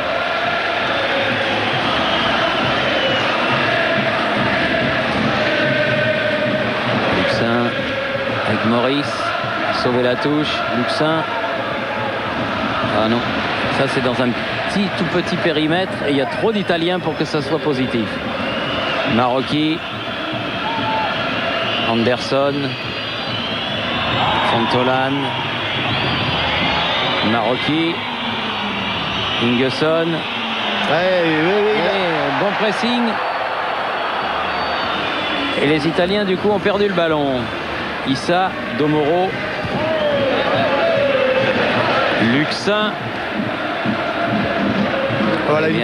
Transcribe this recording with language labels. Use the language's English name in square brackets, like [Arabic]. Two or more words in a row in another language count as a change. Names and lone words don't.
[French] Luxin avec Maurice. Sauver la touche. Luxin. Ah non. Ça c'est dans un tout petit périmètre et il y a trop d'Italiens pour que ça soit positif. Marocchi. Anderson. Fontolan. Marocchi. Ingesson. Ouais, oui, Et bon pressing. Et les Italiens du coup ont perdu le ballon. Issa, Domoro. Luxin. Voilà une